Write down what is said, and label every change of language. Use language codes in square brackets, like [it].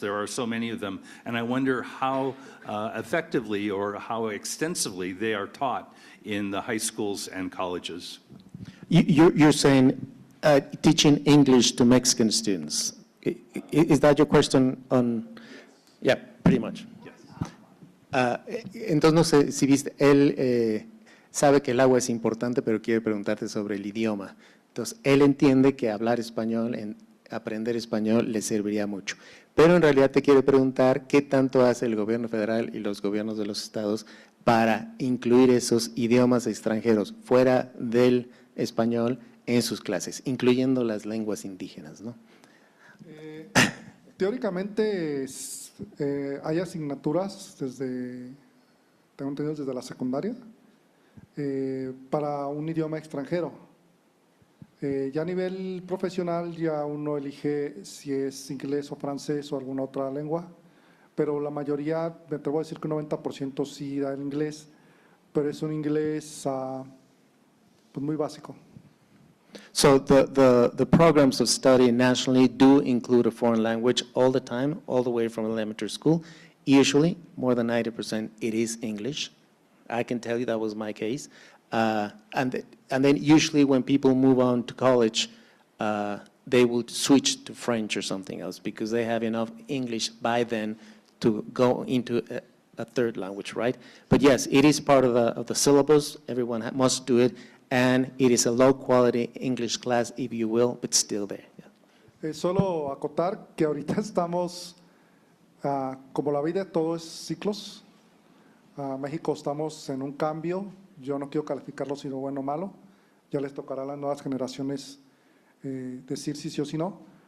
[en] There are so many of them. And I wonder how effectively or how extensively they are taught in the high schools and colleges. You're saying teaching English to Mexican students. Is that your question on? Yeah, pretty much. [es] Entonces, no sé si viste, él sabe que el agua es importante, pero quiere preguntarte sobre el idioma. Entonces, él entiende que hablar español, aprender español, le serviría mucho. Pero en realidad te quiere preguntar qué tanto hace el gobierno federal y los gobiernos de los estados para incluir esos idiomas extranjeros fuera del español en sus clases, incluyendo las lenguas indígenas, ¿no? Teóricamente hay asignaturas tengo entendido desde la secundaria, para un idioma extranjero. Ya a nivel profesional ya uno elige si es inglés o francés o alguna otra lengua, pero la mayoría, me atrevo a decir que un 90% sí da el inglés, pero es un inglés pues muy básico. [en] So the programs of study nationally do include a foreign language all the time, all the way from elementary school. Usually, more than 90%, it is English. I can tell you that was my case. And then usually when people move on to college, they will switch to French or something else because they have enough English by then to go into a third language, right? But yes, it is part of the syllabus. Everyone must do it. And it is a low-quality English class, if you will, but still there. Yeah. [es] Solo acotar que ahorita estamos, como la vida, todo es ciclos. México estamos en un cambio. Yo no quiero calificarlo si bueno o malo. Ya les tocará a las nuevas generaciones decir si sí o si no.